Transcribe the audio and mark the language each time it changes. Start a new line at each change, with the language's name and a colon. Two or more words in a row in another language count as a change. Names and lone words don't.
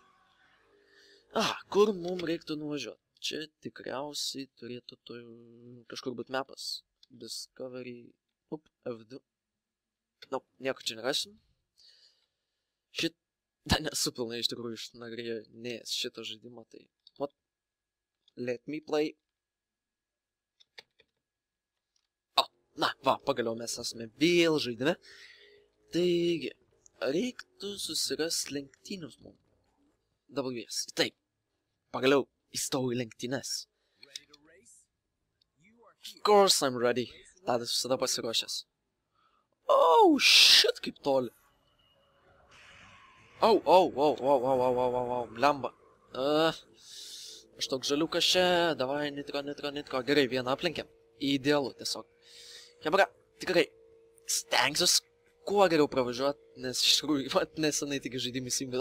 Lithuanian: Kur mums reiktų nuvažiuoti? Čia tikriausiai turėtų kažkur būti mapas. Discovery... F2. Nieko čia nerasim. Dar nesu pilnai iš tikrųjų išnagrinėjęs šito žaidimo, tai...
English: Let me play.
Lithuanian: Pagaliau mes esame vėl žaidime. Taigi, reiktų susirasti lenktynius mums. WS. Taip. Pagaliau įstojau į lenktynes.
English: Of course I'm ready.
Lithuanian: Tadas visada pasiruošęs.
English: Oh, shit,
Lithuanian: kaip toli. Blemba. Aš toks žaliukas čia, davai, nitro. Gerai, vieną aplenkėm. Idealu, tiesiog. Hebra, tikrai, stengsiuos kuo geriau pravažiuoti, nes iš tikrųjų, nesenai tik žaidimai įsijungia.